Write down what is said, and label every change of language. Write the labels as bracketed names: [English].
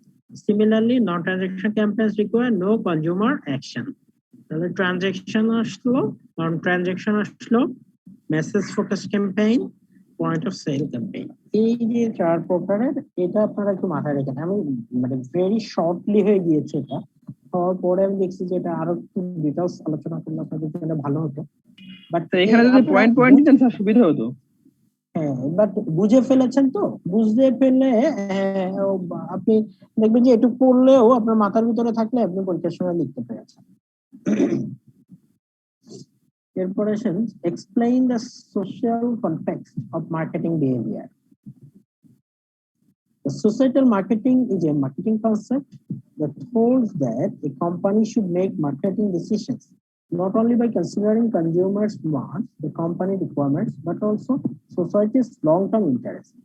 [English] Similarly, non-transaction campaigns require no consumer action. [Bangla] তাহলে transaction আসলো, নন transaction আসলো, message focus campaign, point of sell campaign. এই যে চার প্রকারের, এটা আপনারা একটু মাথায় রাখেন। আমি মানে ভেরি শর্টলি হয়ে গিয়েছে এটা, হওয়ার পরে আমি দেখছি যে এটা আরো একটু ডিটেলস আলোচনা করলে আপনাদের জন্য ভালো হতো। বাট তো এখানে যদি পয়েন্ট পয়েন্ট দিতেন স্যার সুবিধা হতো। হ্যাঁ, বাট বুঝে ফেলেছেন তো, বুঝতে ফেললে আপনি দেখবেন যে একটু পড়লেও আপনার মাথার ভিতরে থাকলে আপনি পরীক্ষার সময় লিখতে পেরেছেন। এরপরে আসেন, [English] Explain the social context of marketing behaviour. The societal marketing is a marketing concept that holds that a company should make marketing decisions not only by considering consumers' wants, the company requirements, but also society's long-term interests.